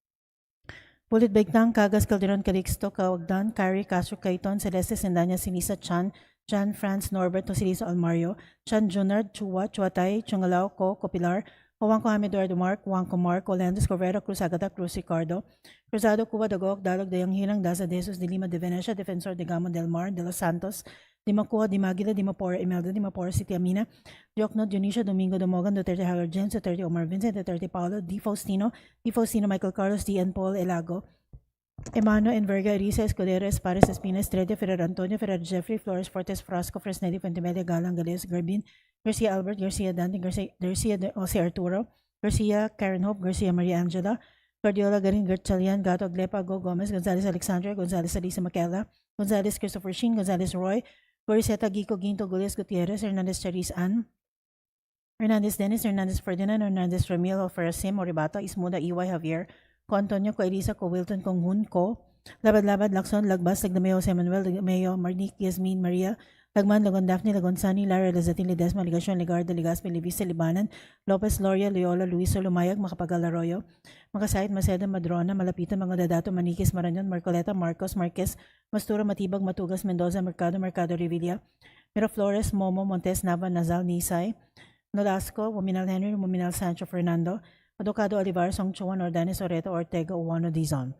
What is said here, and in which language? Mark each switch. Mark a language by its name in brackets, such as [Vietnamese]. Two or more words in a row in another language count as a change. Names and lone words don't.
[English] Bulit Begtang, Cagas, Calderon, Calixto, Kawagdan, Kari, Castro, Cayton, Celeste, Sendanya, Sinisa, Chan, Jan, Franz, Norbert, Tosilisa, Almario, Chan, Junard, Chua, Chuatay, Chungalao, Ko, Copilar, Juanco Hamid Eduardo Mark, Juanco Mark, Olandos, Corvera, Cruz Agata, Cruz Ricardo, Cruzado, Cuba, Dagok, Dalog, Dayang Hilang, Daza, Desos, de Lima, de Venecia, Defensor de Gamo, Del Mar, de Los Santos, Di Macua, Di Maguila, Di Mapora, Imelda, Di Mapora, City Amina, Diokno, Dionisio, Domingo, Domogan, Duterte, Harold James, Duterte, Omar Vincent, Duterte, Paulo, Di Faustino, Michael Carlos, D. N. Paul, Elago, Emano, Enverga, Risa, Escudero, Espares, Espina, Estrella, Ferrer, Antonio, Ferrer, Jeffrey, Flores, Fortes, Frasco, Fresnedi, Fuentemedia, Galang, Galeos, Garbin, Garcia Albert, Garcia Dante, Garcia Jose Arturo, Garcia Karen Hope, Garcia Maria Angela, Guardiola, Garin, Gertchalian, Gato, Glepa, Go Gomez, Gonzalez Alexandra, Gonzalez Alisa Maquela, Gonzalez Christopher Sheen, Gonzalez Roy, Goriseta Gico, Ginto, Gulias Gutierrez, Hernandez Charis Ann, Hernandez Dennis, Hernandez Ferdinand, Hernandez Ramil, Ferasim, Oribata, Ismuda, Iway Javier, Ko Antonio, Ko Elisa, Ko Wilton, Kong Hun, Ko, Labad-Labad, Lacson, Lagbas, Lagdameo, Jose Manuel, Lagdameo, Marnique, Yasmin, Maria, Lagman, Lagon Daphne, Lagon Sani, Lara, Lazatin, Ledesma, Ligacion, Ligardo, Ligaspi, Livisa, Libanan, Lopez, Loria, Loyola, Luiso, Lumayag, Makapagal Arroyo, Makasait, Maceda, Madrona, Malapitan, Mga Dadato, Maniquis, Marañon, Marcoleta, Marcos, Marquez, Mastura, Matibag, Matugas, Mendoza, Mercado, Revilla, Miraflores, Momo, Montes, Nava, Nazal, Nisay, Nolasco, Wominal Henry, Wominal Sancho Fernando, Adocado Olivar, Songchuan, Ordanes, Oreto, Ortega, Uwano, Dizon.